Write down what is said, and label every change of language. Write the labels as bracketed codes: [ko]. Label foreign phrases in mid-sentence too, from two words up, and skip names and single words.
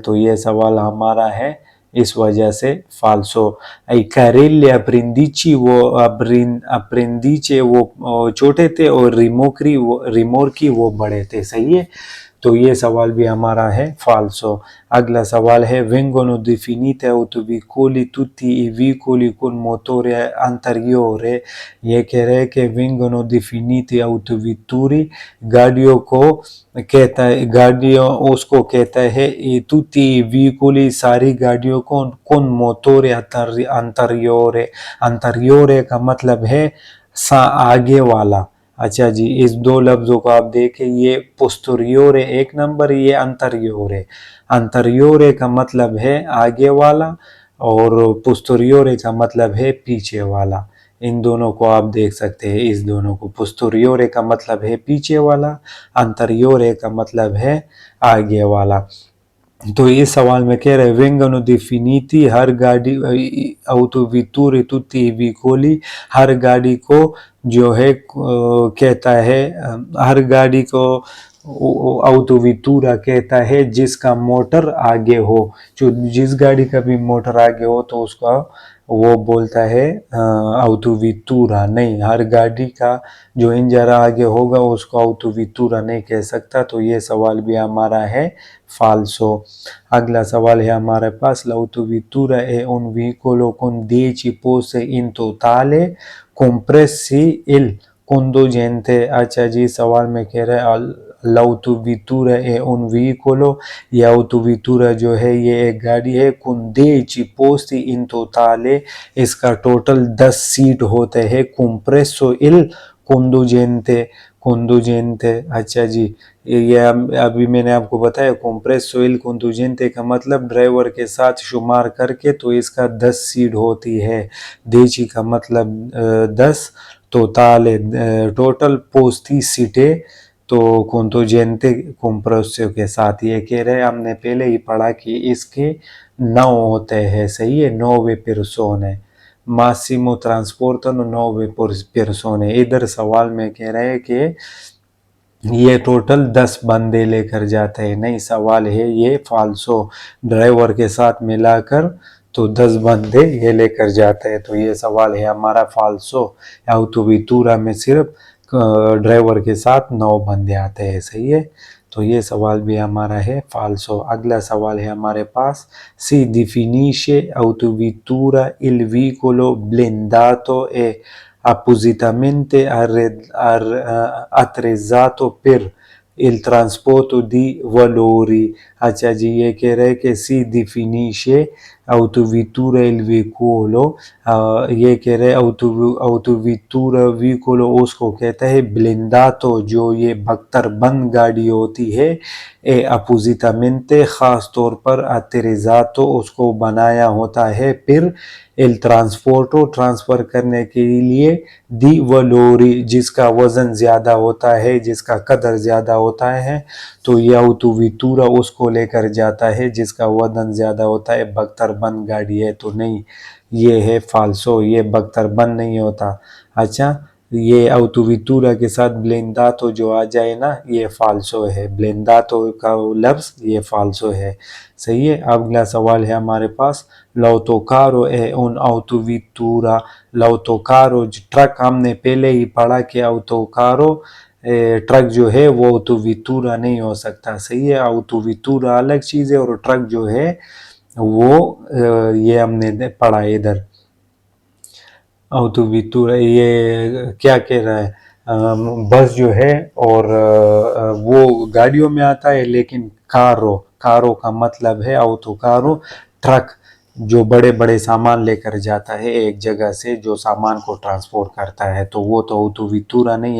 [hi] तो ये सवाल हमारा है इस वजह से फाल्सो। [it] carrelli appendici [hi] वो appendice वो छोटे थे और रिमोर्की वो बड़े थे, सही है। तो ये सवाल भी हमारा है फाल्सो। अगला सवाल है [it] vengono definite autoveicoli tutti i veicoli con motore anteriore, [hi] ये कह रहे हैं कि [it] vengono definiti autovetture [hi] गाड़ियों को कहता है, गाड़ियों उसको कहता है [it] tutti i veicoli [hi] सारी गाड़ियों को [it] con motore anteriore, anteriore [hi] का मतलब है आगे वाला। अच्छा जी, इस दो लफ्जों को आप देखें, ये पोस्टीरियोरे एक नंबर, ये अंतरियोरे। अंतरियोरे का मतलब है आगे वाला और पोस्टीरियोरे का मतलब है पीछे वाला। इन दोनों को आप देख सकते हैं, इस दोनों को, पोस्टीरियोरे का मतलब है पीछे वाला, अंतरियोरे का मतलब है आगे वाला। तो इस सवाल में कह रहे [it] vengono definiti [hi] हर गाड़ी [it] autovetture tutti i veicoli, [hi] हर गाड़ी को जो है कहता है, हर गाड़ी को autovettura कहता है जिसका मोटर आगे हो। जो जिस गाड़ी का भी मोटर आगे हो तो उसका वो बोलता है autovettura। नहीं, हर गाड़ी का जो इंजन आगे होगा उसको autovettura नहीं कह सकता। तो ये सवाल भी हमारा है फाल्सो। अगला सवाल है हमारे पास, [it] l'autovettura è un veicolo con 10 posti in totale compresi il conducente। [hi] अच्छा जी, सवाल में कह रहे हैं [it] l'autovettura è un veicolo, [hi] ये autovettura जो है ये एक गाड़ी है, [it] con 10 posti in totale, [hi] इसका टोटल 10 सीट होते हैं, [it] compreso il conducente, conducente। [hi] अच्छा जी, ये अभी मैंने आपको बताया [it] compreso il conducente [hi] का मतलब ड्राइवर के साथ शुमार करके, तो इसका 10 सीट होती है। 10 का मतलब 10, टोटल टोटल पोस्ती सीटें, तो [it] conducente compreso [hi] के साथ। ये कह रहे हैं, हमने पहले ही पढ़ा कि इसके 9 होते हैं, सही है, 9 persone, [it] massimo trasportano [hi] 9 persone। इधर सवाल में कह रहे हैं कि ये टोटल 10 बंदे लेकर जाते हैं। नहीं, सवाल है ये फाल्सो, ड्राइवर के साथ मिलाकर तो 10 बंदे ये लेकर जाते हैं। तो ये सवाल है हमारा फाल्सो। autovettura में सिर्फ ड्राइवर के साथ 9 बंदे आते हैं, सही है। तो ये सवाल भी हमारा है फाल्सो। अगला सवाल है हमारे पास, [it] si definisce autovettura il veicolo blindato e appositamente attrezzato per il trasporto di valori। [hi] अच्छा जी, ये कह रहे हैं कि [it] si definisce autovettura il veicolo, [hi] ये कह रहे हैं autovettura veicolo उसको कहता है blindato, जो ये बख्तरबंद गाड़ी होती है, [it] e appositamente [hi] खास तौर पर attrezzato उसको बनाया होता है, फिर [it] il trasporto [hi] ट्रांसफर करने के लिए, [it] di valori [hi] जिसका वजन ज्यादा होता है, जिसका कदर ज्यादा होता है, तो ये autovettura उसको लेकर जाता है जिसका वजन ज्यादा होता है। बख्तरबंद गाड़ी है तो नहीं, ये है फाल्सो, ये बख्तरबंद नहीं होता। अच्छा, ये autovettura के साथ blindato जो आ जाए ना, ये फाल्सो है, blindato का लफ्ज ये फाल्सो है, सही है। अगला सवाल है हमारे पास, [it] l'autocarro è un autovettura। [hi] l'autocarro ट्रक, हमने पहले ही पढ़ा कि autocarro ट्रक जो है वो autovettura नहीं हो सकता, सही है। autovettura अलग चीज है और ट्रक जो है वो ये हमने पढ़ा इधर। autovettura ये क्या कह रहा है, बस जो है और वो गाड़ियों में आता है, लेकिन कारो, कारो का मतलब है autocarro ट्रक, जो बड़े बड़े सामान लेकर जाता है एक जगह से, जो सामान को ट्रांसपोर्ट करता है, तो वो तो autovettura नहीं है।